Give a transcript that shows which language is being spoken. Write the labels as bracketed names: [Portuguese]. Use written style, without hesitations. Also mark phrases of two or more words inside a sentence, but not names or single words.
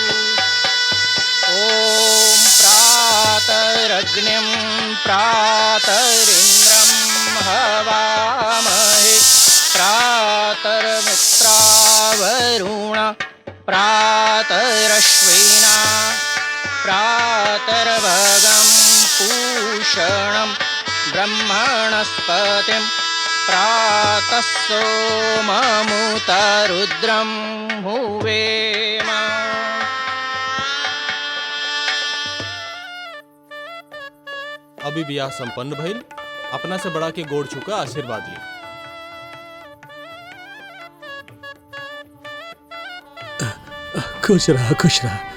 [Sanskrit] ॐ प्रातरग्निं प्रातरिन्द्रं हवामहे प्रातर्मित्रावरुण प्रातरश्विना प्रातर्भगं पूषणं ब्रह्मणस्पतिं प्रातः सोममुतरुद्रं हुवेम। [Bhojpuri] अभी ब्याह संपन्न भइल, अपना से बड़ा के गोड़ छुका आशीर्वाद ली। खुश रहा, खुश रहा।